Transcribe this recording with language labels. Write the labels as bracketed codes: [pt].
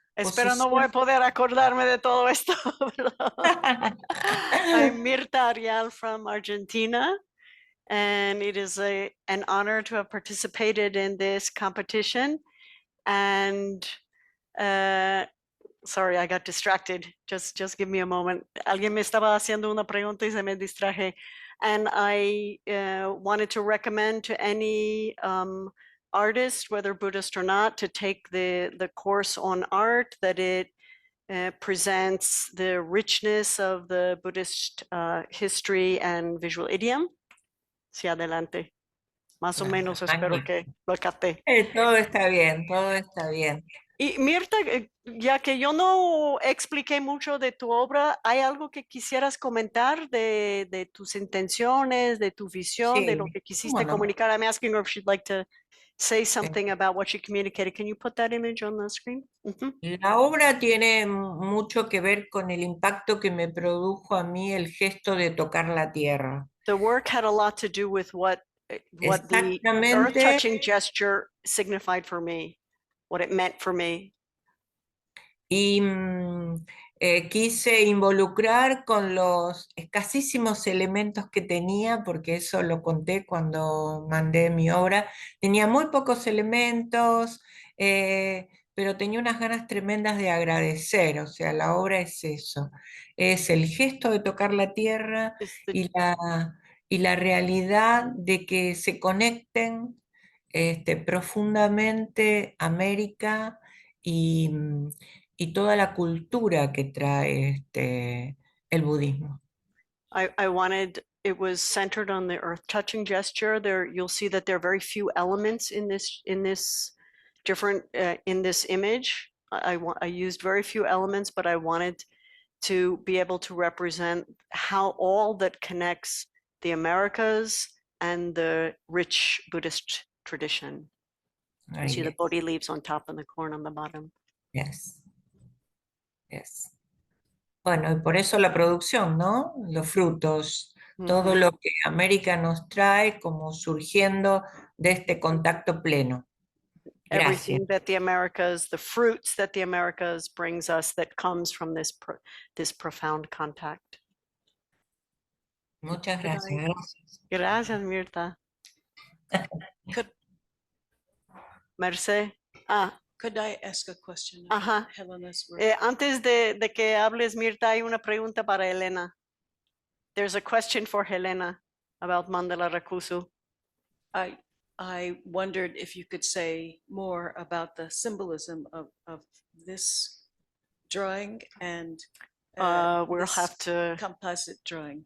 [es] Espero no voy a poder acordarme de todo esto. [en] I'm Mirta Arial from Argentina, and it is an honor to have participated in this competition. And sorry, I got distracted. Just give me a moment. [es] Alguien me estaba haciendo una pregunta y se me distraje. [en] And I wanted to recommend to any artist, whether Buddhist or not, to take the course on art, that it presents the richness of the Buddhist history and visual idiom. [es] Sí, adelante. Más o menos espero que lo capté. Todo está bien, todo está bien. Y Mirta, ya que yo no expliqué mucho de tu obra, ¿hay algo que quisieras comentar de tus intenciones, de tu visión, de lo que quisiste comunicar? [en] I'm asking her if she'd like to say something about what she communicated. Can you put that image on the screen? [es] La obra tiene mucho que ver con el impacto que me produjo a mí el gesto de tocar la tierra. [en] The work had a lot to do with what the earth-touching gesture signified for me, what it meant for me. [es] Y quise involucrar con los escasísimos elementos que tenía, porque eso lo conté cuando mandé mi obra. Tenía muy pocos elementos, pero tenía unas ganas tremendas de agradecer. O sea, la obra es eso, es el gesto de tocar la tierra y la realidad de que se conecten profundamente América y toda la cultura que trae el budismo. [en] I wanted, it was centered on the earth-touching gesture. There, you'll see that there are very few elements in this different in this image. I used very few elements, but I wanted to be able to represent how all that connects the Americas and the rich Buddhist tradition. You see the Bodhi leaves on top and the corn on the bottom. Yes. Yes. [es] Bueno, y por eso la producción, ¿no? Los frutos, todo lo que América nos trae como surgiendo de este contacto pleno. Gracias. [en] Everything that the Americas, the fruits that the Americas brings us, that comes from this profound contact. [es] Muchas gracias. Gracias, Mirta. Merce. Ah, [en] Could I ask a question? [es] Ajá. [en] Helena's work? [es] Antes de que hables, Mirta, hay una pregunta para Elena. [en] There's a question for Helena about Mandala Rakusu. I wondered if you could say more about the symbolism of this drawing and We'll this have to composite drawing.